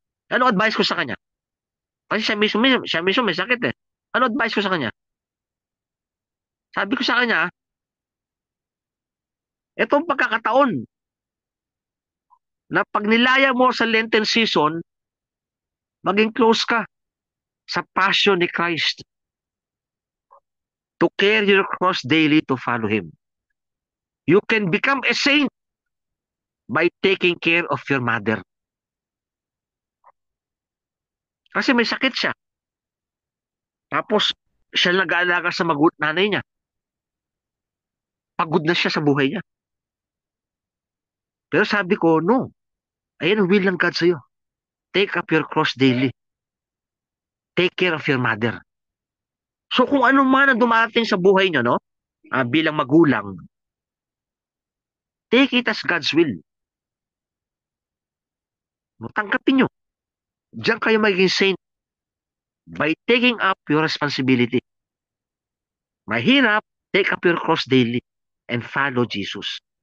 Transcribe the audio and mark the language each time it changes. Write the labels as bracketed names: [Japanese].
[Filipino] Ano advice ko sa kanya? Kasi siya mismo may sakit eh. Ano advice ko sa kanya? Sabi ko sa kanya, itong pagkakataon na pag nilaya mo sa Lenten season, maging close ka sa passion ni Christ. [English] To carry your cross daily to follow Him. You can become a saint by taking care of your mother. [Filipino] Kasi may sakit siya. Tapos, siya nag-aalaga sa nanay niya. Pagod na siya sa buhay niya. Pero sabi ko, no. Ayan ang will ng God sa'yo. [English] Take up your cross daily. Take care of your mother. [Filipino] So kung ano man ang dumating sa buhay niyo, no? Bilang magulang, [English] take it as God's will. [Filipino] Tanggapin nyo. Diyan kayo magiging saint [English] by taking up your responsibility. [Filipino] Mahirap, [English] take up your cross daily and follow Jesus.